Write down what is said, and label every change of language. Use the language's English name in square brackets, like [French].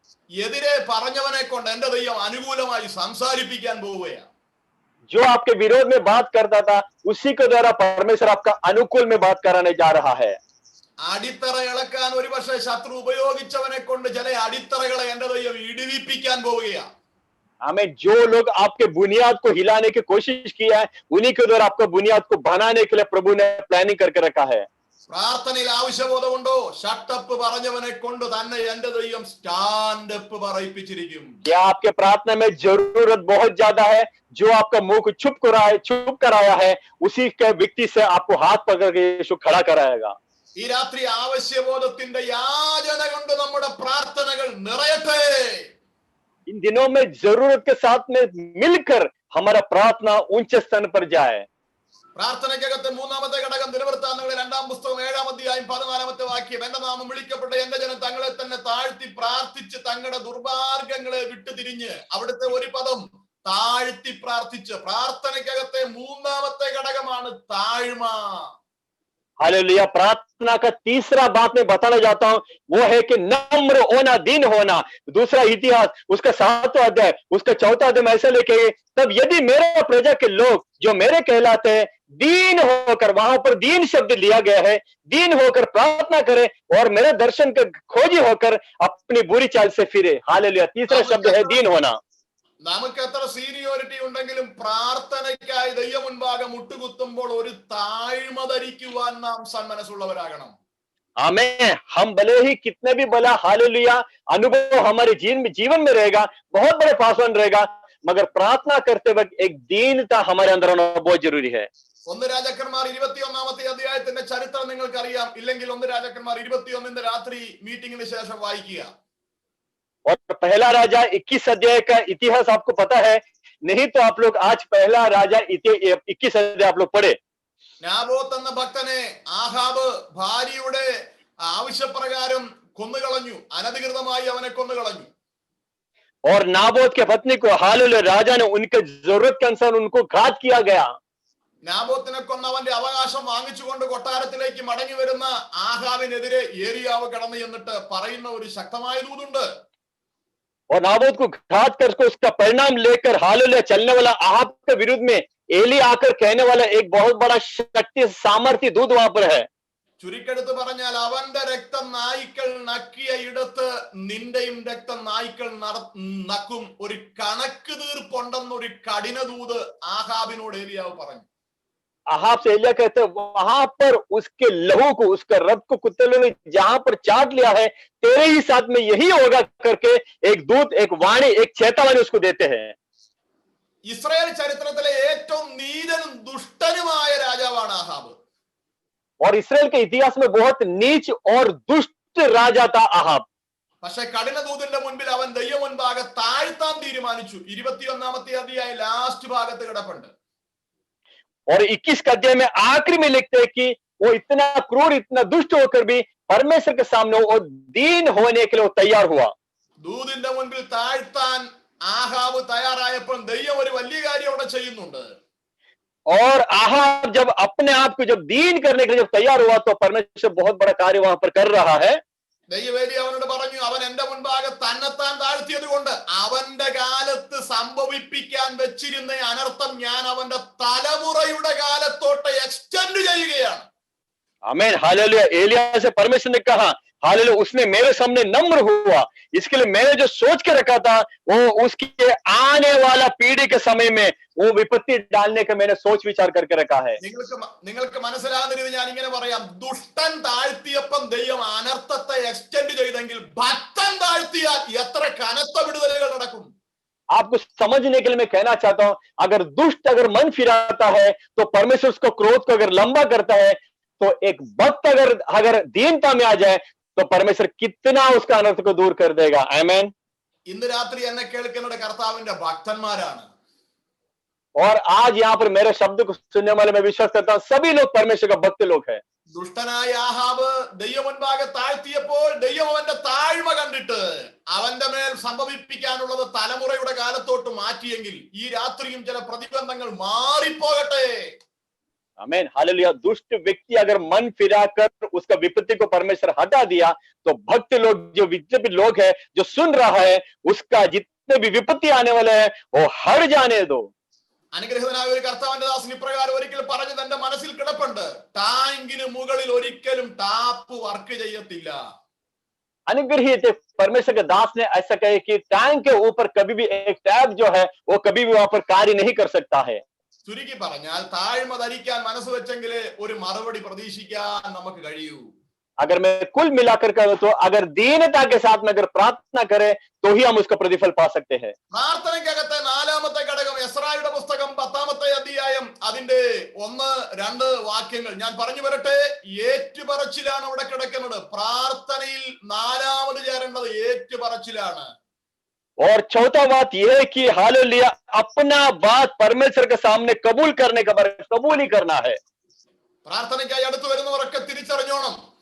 [Malayalam] എതിരെ പറഞ്ഞവനെ കൊണ്ട് എന്റെ ദൈവം അനുകൂലമായി സംസാരിപ്പിക്കാൻ പോവുകയാണ്. [Hindi] जो आपके विरोध में बात करता था, उसी के द्वारा परमेश्वर आपका अनुकूल में बात कराने जा रहा है। [Malayalam] അടിത്തറ ഇളക്കാൻ ഒരുപക്ഷെ ശത്രു ഉപയോഗിച്ചവനെ കൊണ്ട് ചില അടിത്തറകളെ എന്റെ ദൈവം ഇടിവിപ്പിക്കാൻ പോവുകയാണ്. [Hindi] हमें जो लोग आपके बुनियाद को हिलाने की कोशिश किया है, उन्हीं के द्वारा आपका बुनियाद को बनाने के लिए प्रभु ने प्लानिंग करके रखा है। [Malayalam] പ്രാർത്ഥനയിൽ ആവശ്യബോധമുണ്ടോ? ഷട്ടപ്പ് പറഞ്ഞവനെ കൊണ്ട് തന്നെ എന്റെ ദൈവം സ്റ്റാൻഡപ്പ് പറയിപ്പിച്ചിരിക്കും. [Hindi] क्या आपके प्रार्थना में जरूरत बहुत ज्यादा है? जो आपका मुंह को चुप कराया है, उसी के व्यक्ति से आपको हाथ पकड़ के यीशु खड़ा कराएगा। [Malayalam] ഈ രാത്രി ആവശ്യബോധത്തിന്റെ യാചന കൊണ്ട് നമ്മുടെ പ്രാർത്ഥനകൾ നിറയട്ടെ. [Hindi] इन दिनों में जरूरत के साथ में मिलकर हमारा प्रार्थना ऊंचे स्थान पर जाए। [Malayalam] പ്രാർത്ഥനയ്ക്കകത്ത് മൂന്നാമത്തെ ഘടകം ദിനവൃത്താന്തങ്ങളുടെ 2-ാം പുസ്തകം 7-ാം അധ്യായം 14-ാമത്തെ വാക്യം, എന്റെ നാമം വിളിക്കപ്പെട്ട എന്റെ ജനം തങ്ങളെ തന്നെ താഴ്ത്തി പ്രാർത്ഥിച്ച് തങ്ങളുടെ ദുർമാർഗങ്ങളെ വിട്ടുതിരിഞ്ഞ്, അവിടുത്തെ ഒരു പദം താഴ്ത്തി പ്രാർത്ഥിച്ച്. പ്രാർത്ഥനയ്ക്കകത്തെ മൂന്നാമത്തെ ഘടകമാണ് താഴ്മ. [Hindi] हालेलुया। प्रार्थना का तीसरा बात मैं बताना चाहता हूं, वो है कि नम्र होना, दीन होना। दूसरा इतिहास उसका 7वां अध्याय उसका 4था अध्याय ऐसा लिखे, तब यदि मेरे प्रजा के लोग जो मेरे कहलाते हैं दीन होकर, वहां पर दीन शब्द लिया गया है, दीन होकर प्रार्थना करे और मेरे दर्शन का खोजी होकर अपनी बुरी चाल से फिरे। हालेलुया। तीसरा शब्द है दीन होना। [Malayalam] നമുക്ക് എത്ര സീനിയോറിറ്റി ഉണ്ടെങ്കിലും പ്രാർത്ഥനയ്ക്കായി ദൈവം മുൻപാകെ മുട്ടുകുത്തുമ്പോൾ ഒരു താഴ്മ ധരിക്കുവാൻ നാം സന്മനസ്സുള്ളവരാകണം. [Hindi] आमीन। हम भले ही कितने भी बड़ा हालेलुया अनुभव हमारे जीवन में रहेगा, बहुत बड़े पासवान रहेगा, मगर प्रार्थना करते वक्त एक दीनता हमारे अंदर होना बहुत जरूरी है। [Malayalam] 1 രാജാക്കന്മാർ 21-ാമത്തെ അധ്യായത്തിന്റെ ചരിത്രം നിങ്ങൾക്കറിയാം. ഇല്ലെങ്കിൽ 1 രാജാക്കന്മാർ 21 രാത്രി മീറ്റിംഗിന് ശേഷം വായിക്കുക. [Hindi] और पहला राजा 21 अध्याय का इतिहास आपको पता है? नहीं तो आप लोग आज पहला राजा 21 अध्याय आप लोग पढ़े। [Malayalam] നാബോത്ത് എന്ന ഭക്തനെ ആഹാബ് ഭാര്യയുടെ ആവശ്യപ്രകാരം കൊന്നുകളഞ്ഞു. അനധികൃതമായി അവനെ കൊന്നുകളഞ്ഞു. [Hindi] और नाबोत के पत्नी को हालेलुया राजा ने उनके जरूरत के अनुसार उनको घात किया गया। [Malayalam] നാബോത്തിനെ കൊന്ന അവന്റെ അവകാശം വാങ്ങിച്ചുകൊണ്ട് കൊട്ടാരത്തിലേക്ക് മടങ്ങി വരുന്ന ആഹാബിനെതിരെ ഏലിയാവ് കടന്നു ചെന്നിട്ട് പറയുന്ന ഒരു ശക്തമായ ദൂതുണ്ട്. [Hindi] और नाबोत को घात करके उसका परिणाम लेकर हालेलुया चलने वाला आहाब के विरुद्ध में एली आकर कहने वाला एक बहुत बड़ा शक्ति सामर्थ्य दूध वहां पर है। [Malayalam] ചുരുക്കെടുത്ത് പറഞ്ഞാൽ അവന്റെ രക്തം നായ്ക്കൾ നക്കിയ ഇടത്ത് നിന്റെയും രക്തം നായ്ക്കൾ നക്കും. ഒരു കണക്ക് തീർപ്പുണ്ടെന്നൊരു കഠിന ദൂത് ആഹാബിനോട് ഏലിയാവ് പറഞ്ഞു. [Hindi] आहाब से एलिया कहते वहां पर उसके लहू को, उसके रक्त को कुत्ते ने जहां पर चाट लिया है, तेरे ही साथ में यही होगा करके एक दूत, एक वाणी, एक चेतावनी उसको देते हैं। [Malayalam] ഇസ്രായേൽ ചരിത്രത്തിലെ ഏറ്റവും നീചനും ദുഷ്ടനുമായ രാജാവാണ് ആഹാബ്. [Hindi] और इसराइल के इतिहास में बहुत नीच और दुष्ट राजा था आहाब। [Malayalam] പക്ഷെ കഠിന ദൂതിന്റെ മുൻപിൽ അവൻ ദൈവം മുൻപാകെ താഴ്ത്താൻ തീരുമാനിച്ചു. 21-ാമത്തെ അധ്യായം ലാസ്റ്റ് ഭാഗത്ത് കിടപ്പുണ്ട്. [Hindi] और 21 का अध्याय में आखिरी में लिखते हैं कि वो इतना क्रूर, इतना दुष्ट होकर भी परमेश्वर के सामने वो दीन होने के लिए वो तैयार हुआ। [Malayalam] ദൂതിന്റെ മുൻപിൽ താഴ്ത്താൻ ആഹാബ് തയ്യാറായപ്പോൾ ദൈവം ഒരു വലിയ കാര്യം അവിടെ ചെയ്യുന്നുണ്ട്. [Hindi] और आहाब जब अपने आप को जब दीन करने के लिए जब तैयार हुआ तो परमेश्वर बहुत बड़ा कार्य वहां पर कर रहा है. [Malayalam] ദൈവവേദി അവനോട് പറഞ്ഞു, അവൻ എന്റെ മുൻപാകെ തന്നെത്താൻ താഴ്ത്തിയത് കൊണ്ട് അവന്റെ കാലത്ത് സംഭവിപ്പിക്കാൻ വെച്ചിരുന്ന അനർത്ഥം ഞാൻ അവന്റെ തലമുറയുടെ കാലത്തോട്ട് എക്സ്റ്റെൻഡ് ചെയ്യുകയാണ്. [Hindi] आमीन, हालेलुया. एलिया से परमेश्वर ने कहा, हालेलुया, उसने मेरे सामने नम्र हुआ, इसके लिए मैंने जो सोच के रखा था वो उसके आने वाला पीढ़ी के समय में वो विपत्ति डालने का मैंने सोच विचार करके रखा है. [Malayalam] നിങ്ങൾക്ക് മനസ്സിലാകുന്ന രീതി ഞാൻ ഇങ്ങനെ പറയാം, ദുഷ്ടൻ താഴ്ത്തിയപ്പം ദൈവം അനർത്ഥത്തെ എക്സ്റ്റെൻഡ് ചെയ്തെങ്കിൽ ഭക്തൻ താഴ്ത്തിയാൽ എത്ര കനത്ത വിടുതലുകൾ നടക്കും. [Hindi] आपको समझने के लिए मैं कहना चाहता हूं, अगर दुष्ट अगर मन फिराता है तो परमेश्वर उसको क्रोध को अगर लंबा करता है, तो एक भक्त अगर दीनता में आ जाए तो परमेश्वर कितना उसका अनर्थ को दूर कर देगा. आमीन. [Malayalam] ഇന്ന് രാത്രി എന്നെ കേൾക്കുന്ന കർത്താവിന്റെ ഭക്തന്മാരാണ്. [Hindi] और आज यहाँ पर मेरे शब्द को सुनने वाले मैं विश्वास करता हूँ सभी लोग परमेश्वर का भक्त लोग हैं. [Malayalam] ദുഷ്ടനായ ആഹാബ് ദൈവം മുൻപാകെ താഴ്ത്തിയപ്പോൾ ദൈവം അവന്റെ താഴ്മ കണ്ടിട്ട് അവന്റെ മേൽ സംഭവിപ്പിക്കാനുള്ളത് തലമുറയുടെ കാലത്തോട്ട് മാറ്റിയെങ്കിൽ ഈ രാത്രിയും ചില പ്രതിബന്ധങ്ങൾ മാറിപ്പോകട്ടെ. [Hindi] आमीन, हालेलुया. दुष्ट व्यक्ति अगर मन फिराकर उसका विपत्ति को परमेश्वर हटा दिया तो भक्त लोग जो जितने भी लोग हैं जो सुन रहा है उसका जितने भी विपत्ति आने वाले हैं वो हट जाने दो. [Malayalam] അനുഗ്രഹീതനായ ഒരു കർത്താവിന്റെ ദാസൻ ഇപ്രകാരം ഒരിക്കൽ പറഞ്ഞത് എന്റെ മനസ്സിൽ കിടപ്പുണ്ട്, ടാങ്കിന് മുകളിൽ ഒരിക്കലും ടാപ്പ് വർക്ക് ചെയ്യത്തില്ല. [Hindi] अनुग्रहित परमेश्वर के दास ने ऐसा कहे कि टैंक के ऊपर कभी भी एक टैप जो है वो कभी भी वहां पर कार्य नहीं कर सकता है. [Malayalam] ചുരുക്കി പറഞ്ഞാൽ താഴ്മ ധരിക്കാൻ മനസ്സ് വെച്ചെങ്കിലേ ഒരു മറുപടി പ്രതീക്ഷിക്കാൻ നമുക്ക് കഴിയൂ. [Hindi] अगर मैं कुल मिलाकर करूं तो अगर दीनता के साथ में अगर प्रार्थना करें तो ही हम उसका प्रतिफल पा सकते हैं. [Malayalam] പ്രാർത്ഥനയ്ക്കകത്തെ നാലാമത്തെ ഘടകം എസ്രായുടെ പുസ്തകം 10-ാമത്തെ അധ്യായം അതിന്റെ 1-2 വാക്യങ്ങൾ ഞാൻ പറഞ്ഞു വരട്ടെ. ഏറ്റുപറച്ചിലാണ് അവിടെ കിടക്കുന്നത്. പ്രാർത്ഥനയിൽ നാലാമത് ചേരേണ്ടത് ഏറ്റുപറച്ചിലാണ്. [Hindi] और चौथा बात यह है कि हालेलुया, अपना बात परमेश्वर के सामने कबूल करने का कबूल ही करना है. [Malayalam] പ്രാർത്ഥനയ്ക്കായി അടുത്ത് വരുന്നവരൊക്കെ തിരിച്ചറിഞ്ഞോണം.